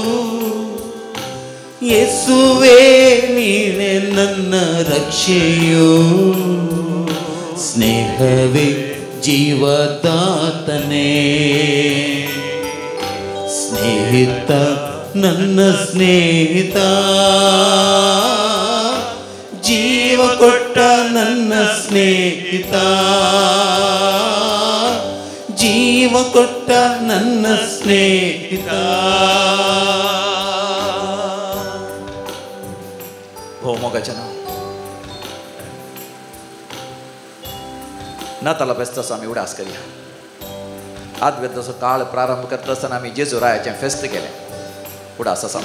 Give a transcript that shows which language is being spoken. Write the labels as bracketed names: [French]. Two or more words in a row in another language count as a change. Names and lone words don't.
[Kannada] ಯೇಸುವೇ ನೀನೆ ನನ್ನ ರಕ್ಷೆಯು, ಸ್ನೇಹವೇ ಜೀವದಾತನೇ, ಸ್ನೇಹಿತ ನನ್ನ ಸ್ನೇಹಿತ, ಜೀವ ಕೊಟ್ಟ ನನ್ನ ಸ್ನೇಹಿತ, ಜೀವ ಕೊಟ್ಟ ನನ್ನ ಸ್ನೇಹಿತ. [Konkani] हो मोगाच्या नाव नाताला बेसता आमी उडास करूया. आदवेदचो काळ प्रारंभ करता आसतना आमी जेजू रायाचें फेस्त केलें उडास आसा.